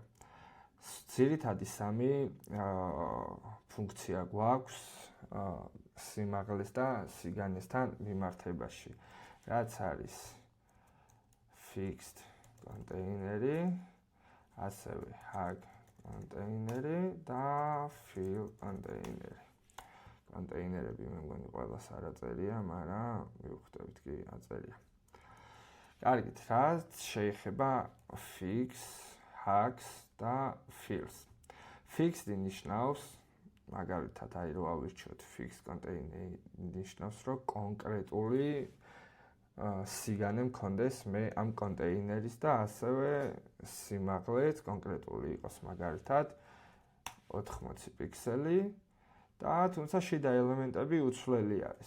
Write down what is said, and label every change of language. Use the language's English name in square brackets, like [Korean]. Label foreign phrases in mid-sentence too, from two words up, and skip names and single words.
[Georgian] ძირითადი სამი ფუნქცია გვაქვს სიმაღლეს და სიგანესთან მიმართებაში, რაც არის fixed კონტეინერი, ასევე hug კონტეინერი და fill კონტეინერი. კონტეინერები მე მგონი ყველას არ აწერია, მაგრამ მივხვდებით კი აწერია. კარგით, რაც შეეხება [English] fix, hugs [Georgian] და fills. Fixed ნიშნავს მაგალითად აი რო ავირჩიოთ [English] fixed container [Georgian] ნიშნავს რომ კონკრეტული სიგანე მქონდეს მე ამ კონტეინერის და ასევე სიმაღლეც კონკრეტული იყოს მაგალითად 80 პიქსელი და თუმცა შიდა ელემენტები უცვლელი არის.